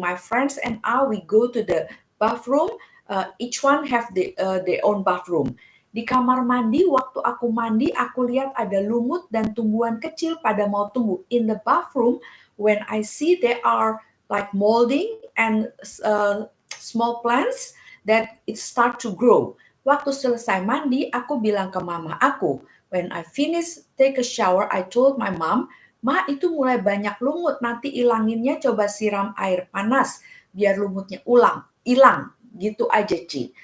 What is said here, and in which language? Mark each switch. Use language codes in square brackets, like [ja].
[en] My friends and I, we go to the bathroom, each one have their own bathroom. [id] Di kamar mandi, waktu aku mandi, aku lihat ada lumut dan tumbuhan kecil pada mau tumbuh. [en] In the bathroom, when I see there are like molding and small plants that it start to grow. [id] Waktu selesai mandi, aku bilang ke mama aku, [en] when I finish take a shower, I told my mom, [id] Ma, itu mulai banyak lumut, nanti ilanginnya coba siram air panas, biar lumutnya hilang, gitu aja, Ci.